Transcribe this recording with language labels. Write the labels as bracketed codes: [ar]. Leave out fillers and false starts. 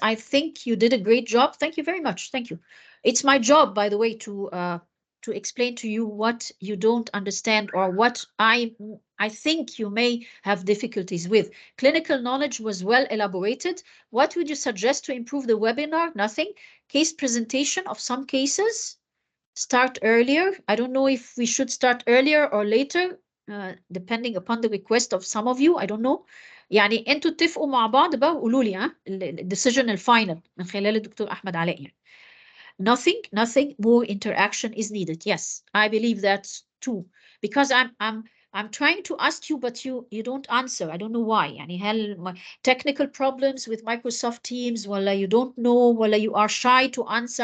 [en] I think you did a great job. Thank you very much. Thank you. It's my job, by the way, to explain to you what you don't understand or what I think you may have difficulties with. Clinical knowledge was well elaborated. What would you suggest to improve the webinar? Nothing. Case presentation of some cases. Start earlier. I don't know if we should start earlier or later, depending upon the request of some of you. I don't know. [ar] يعني انتوا اتفقوا مع بعض بقى وقولوا لي ها الديسيجن الفاينل من خلال الدكتور احمد علاء يعني. [en] Nothing more interaction is needed. Yes, I believe that too. Because I'm trying to ask you, but you don't answer. I don't know why. يعني هل technical problems with Microsoft Teams, ولا you don't know, ولا you are shy to answer.